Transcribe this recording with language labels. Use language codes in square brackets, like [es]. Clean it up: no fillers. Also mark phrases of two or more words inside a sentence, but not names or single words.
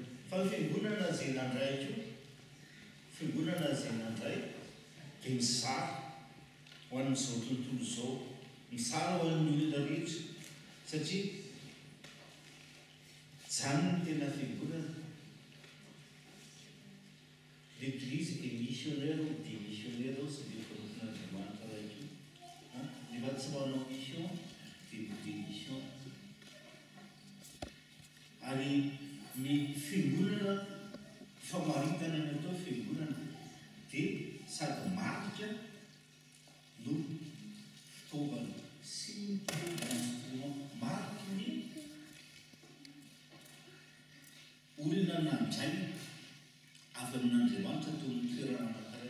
[mg] Fa ny fiangonana izay nandray koa fiangonana izay nandray dia mizara ho amin'izao tontolo izao, mizara ho an'ny olona rehetra satria izany ny tena fiangonana. [fr] L'église est missionnaire ou démissionnaire aussi des fondamentaux avec eux. Les bâtiments en mission, des missions. Allez, mais [mg] fiangonana famaritana ny atao fiangonana dia sady marika no fitaovana sy instrument mariky ny olona nandray avy amin'Andriamanitra tao amin'ny toerana anankiray.